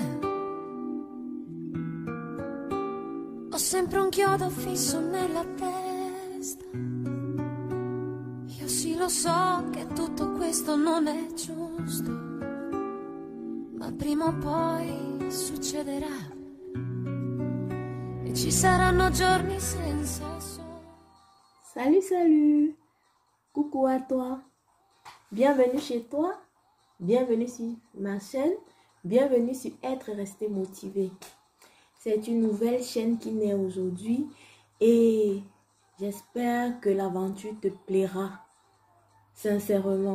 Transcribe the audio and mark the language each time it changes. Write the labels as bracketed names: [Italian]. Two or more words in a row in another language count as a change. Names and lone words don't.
[Italian] Ho sempre un chiodo fisso nella testa. Io sì lo so che tutto questo non è giusto, ma prima o poi succederà e ci saranno giorni senza sole. [French] Salut, salut! Coucou à toi! Bienvenue chez toi, bienvenue sur ma chaîne, bienvenue sur Être Resté Motivé. C'est une nouvelle chaîne qui naît aujourd'hui et j'espère que l'aventure te plaira, sincèrement.